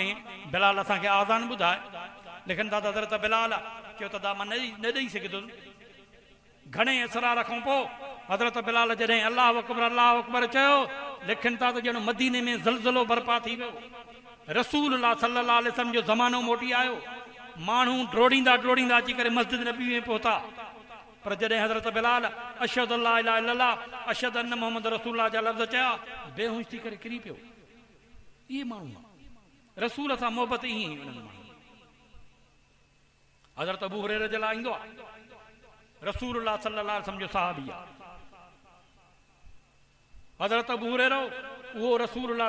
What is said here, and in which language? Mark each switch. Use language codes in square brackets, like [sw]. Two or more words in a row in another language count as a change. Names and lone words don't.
[sd] बिलाल असांखे आज़ान ॿुधाए लिखनि था त हज़रत बिलाल चयो त मां न ॾेई सघंदुसि घणे असरार खां पोइ हज़रत बिलाल जॾहिं [ar] الله أكبر [sd] चयो लिखनि था त ॼणो मदीने में ज़लज़लो बर्पा थी वियो रसूलुल्लाह [ar] صلى الله عليه وسلم [sd] जो ज़मानो मोटी आयो माण्हू ड्रोड़ींदा अची करे मस्जिद नबी में पहुता पर जॾहिं हज़रत बिलाल [ar] أشهد أن لا إله إلا الله أشهد أن محمد رسول الله [sd] जा लफ़्ज़ चया बेहोश थी करे किरी पियो इहे माण्हू रसूल सां मोहबत ईअं ई उन्हनि माण्हू हज़रत अबू हुरैरा जे लाइ ईंदो आहे रसूलुल्लाह [ar] صلى الله عليه وسلم [sd] जो सहाबी आहे हज़रत अबू हुरैरा उहो रसूलुल्लाह